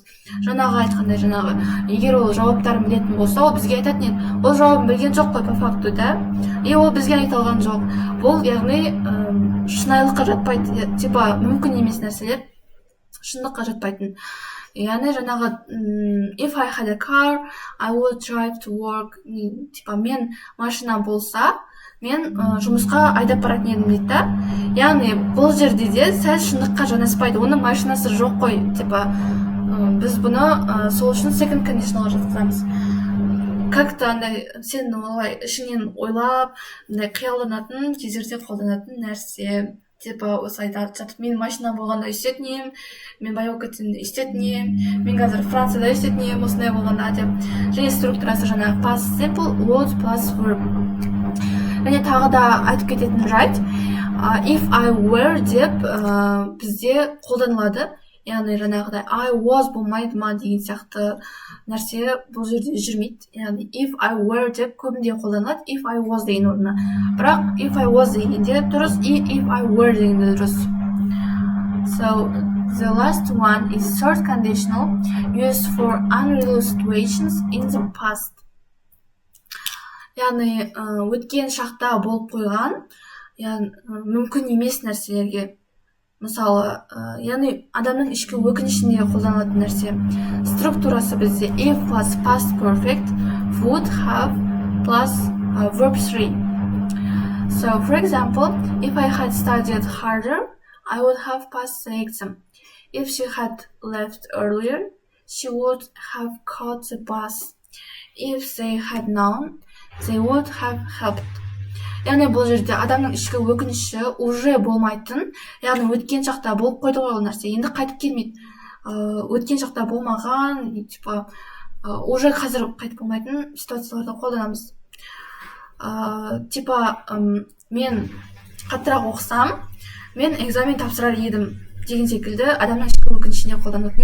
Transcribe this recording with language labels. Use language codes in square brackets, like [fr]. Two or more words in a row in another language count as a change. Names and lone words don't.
[kk] Жаңағы айтқандай, егер ол жауаптарын білетін болса, ол бізге айтатын еді. Ол жауабын білген жоқ қой [ru] по факту, [kk] да? Ол бізге айта алған жоқ. Бұл яғни шынайылыққа жатпайды, мүмкін емес нәрселер шындыққа жатпайтын. Яғни жаңағы [en] if I had a car, I would drive to work. [kk] Мен машина болса, мен жұмысқа айдап баратын едім дейді да. Яғни бұл жерде де сәл шындыққа жанаспайды. Оның машинасы жоқ қой. Біз бұны сол үшін [en] second conditionalға [kk] жатқызамыз. Как-то андай сен олай ішіңнен ойлап, қиялданатын кездерде қолданатын нәрсе. Осылай жатып, мен машина болғанда істетін ем, мен бай болып кетсемде істетін ем, мен қазір Францияда істетін ем, осындай болғанда деп. Және структурасы жаңағы [en] past simple, was plus verb. [kk] Және тағы да айтып кететін жайт, [en] if I were [kk] деп бізде қолданылады. Яғни жаңағыдай [en] I was [kk] болмайды ма деген сияқты нәрсе бұл жерде жүрмейді. Яғни [en] if I were [kk] деп көбінде қолданылады, [en] if I was [kk] деген орнына. Бірақ [en] if I was [kk] дегенде дұрыс, [en] if I were [kk] дегенде дұрыс. [en] So the last one is third conditional, used for unreal situations in the past. [kk] Яғни өткен шақта болып қойған, мүмкін емес нәрселерге. Мысалы, яғни адамның ішкі өкінішінде қолданылатын нәрсе. Структурасы бізде [en] if plus past perfect, would have plus verb 3. So, for example, if I had studied harder, I would have passed the exam. If she had left earlier, she would have caught the bus. If they had known, they would have helped. [kk] Яғни бұл жерде адамның ішкі өкініші уже болмайтын, яғни өткен шақта болып қойды ғой ол нәрсе, енді қайтып келмейді. Өткен шақта болмаған, уже қазір қайтып болмайтын ситуацияларда қолданамыз. Мен қаттырақ оқысам, мен экзамен тапсырар едім деген секілді адамның ішкі өкінішіне қолданады.